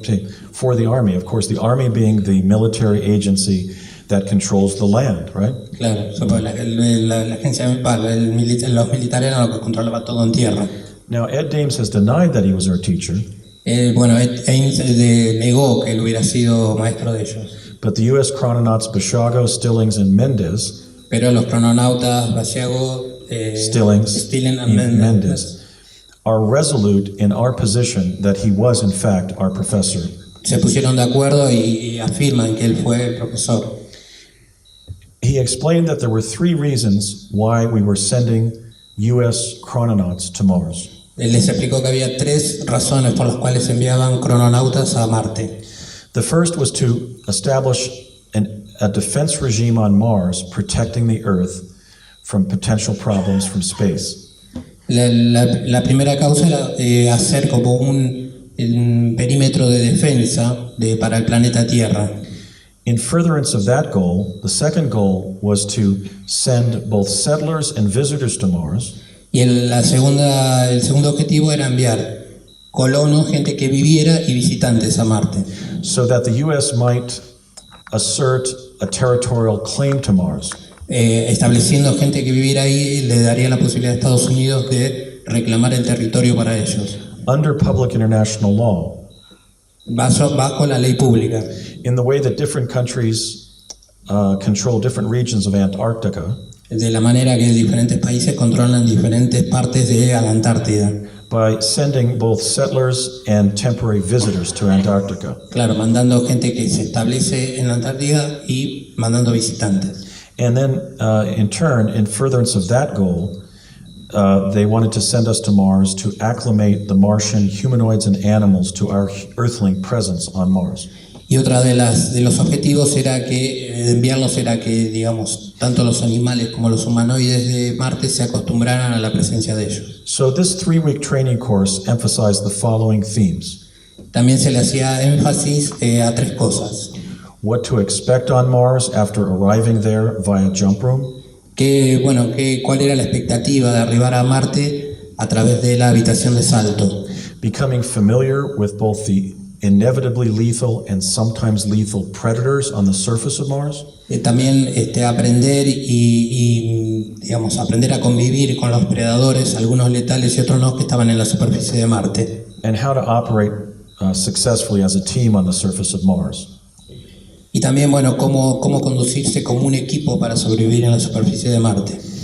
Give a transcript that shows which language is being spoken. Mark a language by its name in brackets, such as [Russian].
[English] Sí, for the Army, of course, the Army being the military agency that controls the land, right? [Spanish] Claro, la agencia, los militares eran los que controlaban todo en tierra. [English] Now, Ed Dames has denied that he was our teacher, [Spanish] Bueno, Ames negó que él hubiera sido maestro de ellos, [English] but the U.S. chrononauts Basiago, Stillings, and Mendez, [Spanish] pero los crononautas Basiago, Stillings, [English] and and Mendez Mendez are resolute in our position that he was, in fact, our professor. [Spanish] se pusieron de acuerdo y afirman que él fue el profesor. [English] He explained that there were three reasons why we were sending U.S. chrononauts to Mars. [Spanish] Él les explicó que había 3 razones por las cuales enviaban crononautas a Marte. [English] The first was to establish a defense regime on Mars protecting the Earth from potential problems from space. [Spanish] La primera causa era hacer como un perímetro de defensa para el planeta Tierra. [English] In furtherance of that goal, the second goal was to send both settlers and visitors to Mars, [Spanish] Y el segundo objetivo era enviar colonos, gente que viviera y visitantes a Marte, [English] so that the U.S. might assert a territorial claim to Mars. [Spanish] estableciendo gente que viviera ahí le daría la posibilidad a Estados Unidos de reclamar el territorio para ellos, [English] Under public international law, [Spanish] bajo la ley pública. [English] in the way that different countries control different regions of Antarctica, [Spanish] De la manera que diferentes países controlan diferentes partes de la Antártida. [English] by sending both settlers and temporary visitors to Antarctica. [Spanish] Claro, mandando gente que se establece en la Antártida y mandando visitantes. [English] And then, in turn, in furtherance of that goal, they wanted to send us to Mars to acclimate the Martian humanoids and animals to our Earthling presence on Mars. [Spanish] Y otra de los objetivos de enviarlos era que, digamos, tanto los animales como los humanoides de Marte se acostumbraran a la presencia de ellos. [English] So this 3-week training course emphasized the following themes: [Spanish] También se le hacía énfasis a 3 cosas. [English] what to expect on Mars after arriving there via jump room, [Spanish] ¿Cuál era la expectativa de arribar a Marte a través de la habitación de salto? [English] becoming familiar with both the inevitably lethal and sometimes lethal predators on the surface of Mars, [Spanish] También aprender digamos, aprender a convivir con los predadores, algunos letales y otros no, que estaban en la superficie de Marte. [English] and how to operate successfully as a team on the surface of Mars. [Spanish] Y también, bueno, cómo conducirse como un equipo para sobrevivir en la superficie de Marte.